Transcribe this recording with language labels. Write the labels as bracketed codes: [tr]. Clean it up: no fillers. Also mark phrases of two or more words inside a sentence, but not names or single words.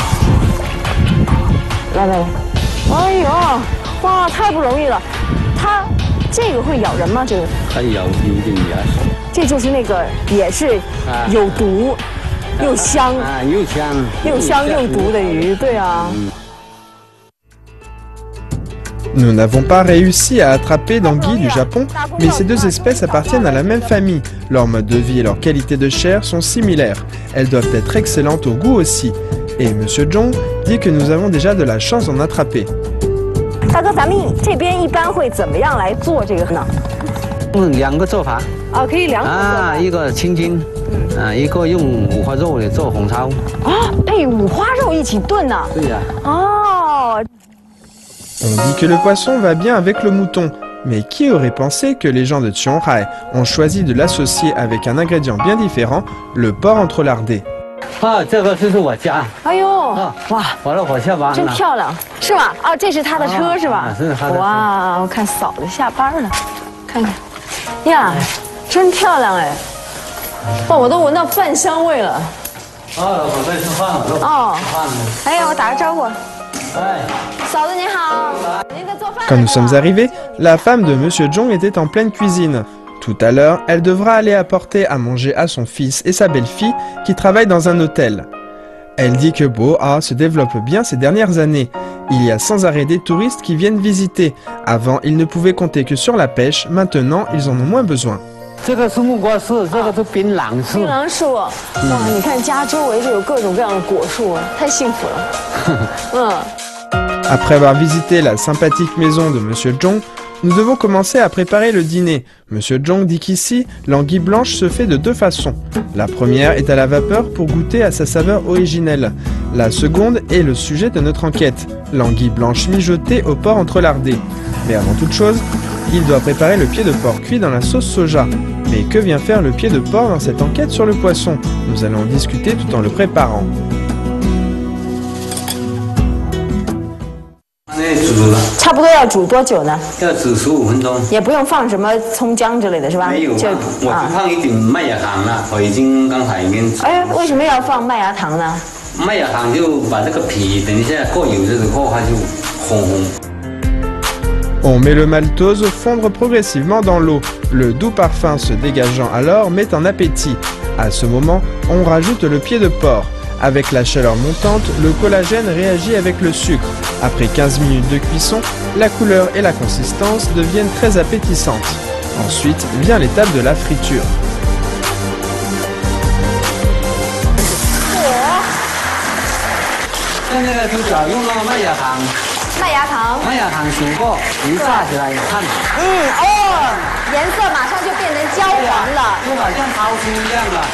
[zh] 来。哎呦，哇，太不容易了。它这个会咬人吗？这个？它有点牙齿。这就是那个也是有毒。又香啊，又香又毒的鱼，对啊。 [fr] Nous n'avons pas réussi à attraper d'anguilles du Japon, mais ces deux espèces appartiennent à la même famille. Leur mode de vie et leur qualité de chair sont similaires. Elles doivent être excellentes au goût aussi. Et Monsieur Zhong dit que nous avons déjà de la chance d'en attraper. [zh] 大哥，咱们这边一般会怎么样来做这个呢？两个做法。哦，可以两种做法。啊，一个清蒸，一个用五花肉来做红烧。啊，哎，五花肉一起炖呢？对呀。哦。 [fr] On dit que le poisson va bien avec le mouton. Mais qui aurait pensé que les gens de Qionghai ont choisi de l'associer avec un ingrédient bien différent, le porc entrelardé? [zh] 啊，这个就是我家。哎呦，哇，我老婆下班了。真漂亮，是吧？哦，这是他的车是吧？是他的车。哇，我看嫂子下班了，看看，呀，真漂亮哎！哇，我都闻到饭香味了。哦，老婆在吃饭了。哦，哎，我打个招呼。哎，嫂子您好，您在做饭。 [fr] Quand nous sommes arrivés, la femme de Monsieur Zhong était en pleine cuisine. Tout à l'heure, elle devra aller apporter à manger à son fils et sa belle-fille qui travaillent dans un hôtel. Elle dit que Boa se développe bien ces dernières années. Il y a sans arrêt des touristes qui viennent visiter. Avant, ils ne pouvaient compter que sur la pêche, maintenant, ils en ont moins besoin. [zh] 这个是木瓜树，这个是槟榔树。槟榔树，哇，你看家周围就有各种各样的果树，太幸福了。 [fr] Après avoir visité la sympathique maison de Monsieur Zhong, nous devons commencer à préparer le dîner. Monsieur Zhong dit qu'ici, l'anguille blanche se fait de deux façons. La première est à la vapeur pour goûter à sa saveur originelle. La seconde est le sujet de notre enquête, l'anguille blanche mijotée au porc entrelardé. Mais avant toute chose, il doit préparer le pied de porc cuit dans la sauce soja. Mais que vient faire le pied de porc dans cette enquête sur le poisson? Nous allons en discuter tout en le préparant. [zh] 差不多要煮多久呢？要煮15分钟。也不用放什么葱姜之类的是吧？没有，我就放一点麦芽糖了。我刚才已经。哎，为什么要放麦芽糖呢？麦芽糖就把这个皮等一下过油的时候它就红。 [fr] On met le maltose fondre progressivement dans l'eau. Le doux parfum se dégageant alors met en appétit. À ce moment, on rajoute le pied de porc. Avec la chaleur montante, le collagène réagit avec le sucre. Après 15 minutes de cuisson, la couleur et la consistance deviennent très appétissantes. Ensuite vient l'étape de la friture. [zh] 麦芽糖，麦芽糖煮过，一炸起来，你看。颜色马上就变成焦黄了，就好像桃心一样了。